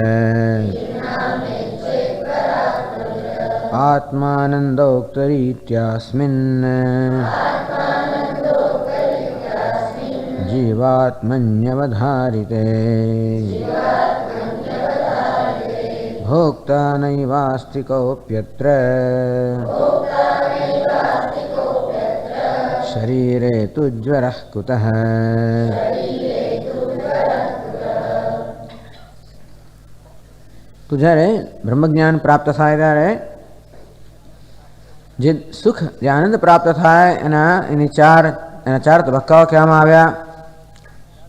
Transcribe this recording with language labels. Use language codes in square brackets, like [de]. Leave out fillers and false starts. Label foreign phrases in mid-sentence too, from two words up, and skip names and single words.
[sa] आत्मानन्दोक्तरीत्यास्मिन् जीवात्मन्यवधारिते। भोक्ता नैवास्ति कोऽप्यत्र शरीरे तु ज्वरः कुतः। [gu] તો જ્યારે બ્રહ્મજ્ઞાન પ્રાપ્ત થાય ત્યારે જે સુખ જે આનંદ પ્રાપ્ત થાય એના ચાર તબક્કાઓ કહેવામાં આવ્યા.